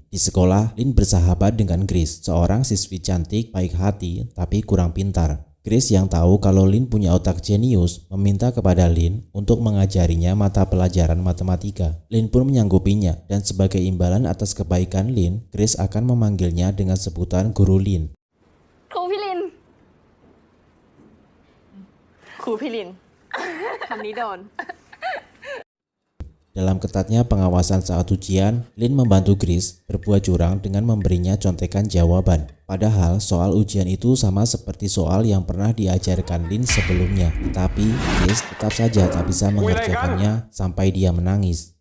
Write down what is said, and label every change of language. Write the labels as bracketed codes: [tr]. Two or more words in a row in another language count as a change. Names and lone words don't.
[id] Di sekolah, Lin bersahabat dengan Grace, seorang siswi cantik, baik hati, tapi kurang pintar. Grace yang tahu kalau Lin punya otak jenius meminta kepada Lin untuk mengajarinya mata pelajaran matematika. Lin pun menyanggupinya dan sebagai imbalan atas kebaikan Lin, Grace akan memanggilnya dengan sebutan Guru Lin. [th] ครูพี่ลิน ครูพี่ลิน คำนี้โดน [id] Dalam ketatnya pengawasan saat ujian, Lin membantu Grace berbuat curang dengan memberinya contekan jawaban. Padahal soal ujian itu sama seperti soal yang pernah diajarkan Lin sebelumnya. Tetapi Grace tetap saja tak bisa mengerjakannya sampai dia menangis.